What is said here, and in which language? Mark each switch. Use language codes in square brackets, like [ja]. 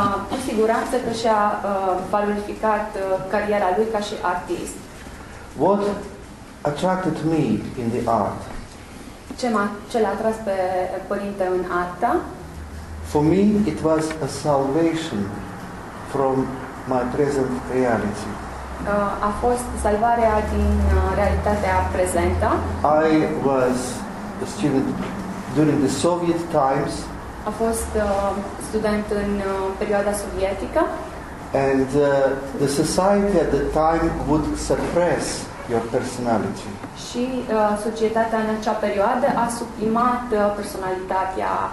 [ro] Cu siguranță că și-a valorificat cariera lui ca și artist. [en] What attracted me in the art? [ro] Ce l-a atras pe Părinte în artă? [en] For me, it was a salvation from my present reality. [ro] A fost salvarea din realitatea prezentă. [en] I was a student during the Soviet times. [ro] A fost student în perioada sovietică. [en] And the society at the time would suppress your personality. [ro] Și societatea în acea perioadă a suprimat personalitatea.